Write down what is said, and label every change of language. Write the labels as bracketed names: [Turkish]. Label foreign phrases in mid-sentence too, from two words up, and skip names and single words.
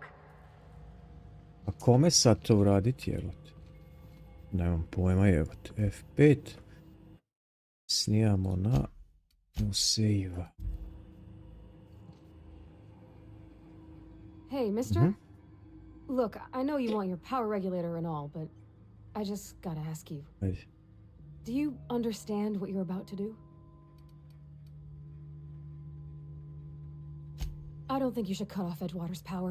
[Serbian] A kome sad to uraditi, evo te? Nemam pojma, evo te. F5. Snijamo na... [English] No save. Hey, mister? Look, I know you want your power regulator and all, but I just gotta ask you. [Serbian] Ajde. [English] Do you understand what you're about to do? I don't think you should cut off Edgewater's power.